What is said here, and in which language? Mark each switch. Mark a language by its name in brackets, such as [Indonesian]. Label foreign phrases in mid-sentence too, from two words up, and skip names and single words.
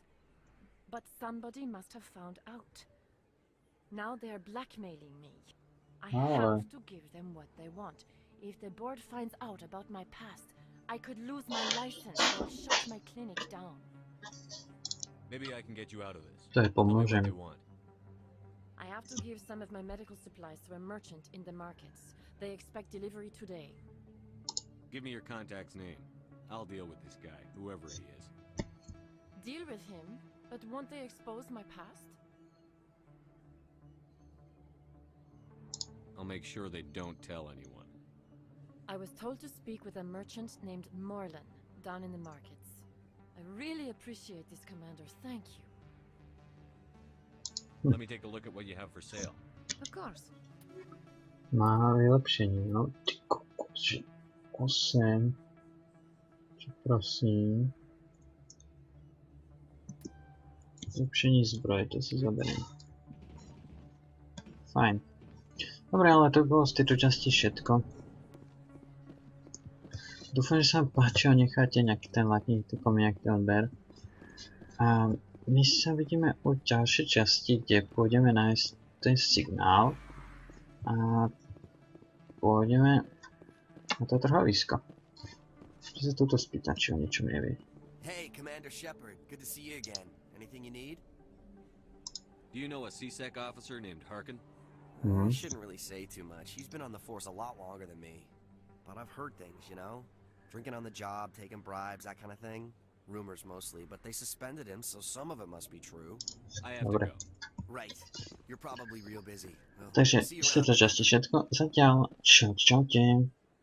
[English] But somebody must have found out. Now they are blackmailing me. I have to give them what they want. If the board finds out about my past, I could lose my license or shut my clinic down. Maybe I can get you out of this. [Slovak] To je pomôžem. [English] I have to give some of my medical supplies to a merchant in the markets. They expect delivery today. Give me your contact's name. I'll deal with this guy, whoever he is. Deal with him? But won't they expose my past? I'll make sure they don't tell anyone. I was told to speak with a merchant named Morlan, down in the markets. I really appreciate this, Commander. Thank you. Let me take a look at what you have for sale. Of course. [Slovak] Má vylepšení, no ty kokos, 8. Prosím. Vylepšení zbroje, to si zaberiem. Fajn. Dobre, ale to bolo z tejto časti všetko. Dúfam, že sa vám páčilo, necháte nejaký ten like, nejaký ten odber. A my sa vidíme u ďalšej časti, kde pôjdeme nájsť ten signál. A pôjdeme na to trhovisko. Čiže sa túto spýtam, či o niečom nevie. [English] Hey, Commander Shepard, good to see you again. Anything you need? Do you know a CSEC officer named Harkin? I shouldn't really say too much. He's been on the force a lot longer than me. But I've heard things, you know? Drinking on the job, taking bribes, that kind of thing. Rumors mostly, but they suspended him, so some of it must be true. I have to go. Right. You're probably real busy. Well, [Slovak] Takže z tejto časti všetko. Zatiaľ, čaute.